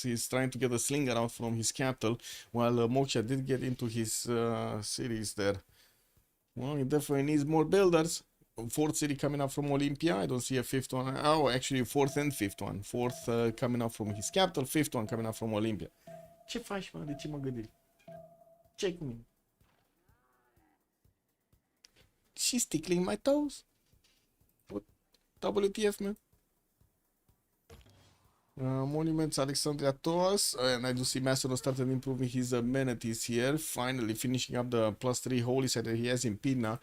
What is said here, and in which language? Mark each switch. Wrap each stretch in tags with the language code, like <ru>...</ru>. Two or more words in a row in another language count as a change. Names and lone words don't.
<en>He's trying to get a slinger out from his capital, while Moksha did get into his cities there. Well, he definitely needs more builders. Fourth city coming up from Olympia. I don't see a fifth one. Oh, actually, fourth and fifth one. Fourth coming up from his capital. Fifth one coming up from Olympia.</en> <ro>Ce faci, mă? De ce mă gândiri? Ce cu mine?</ro> <en>She's tickling my toes. What? WTF, man? Monuments, Alexandria Toas, and I do see Macedon started improving his amenities here, finally finishing up the +3 holy site that he has in Pina.</en>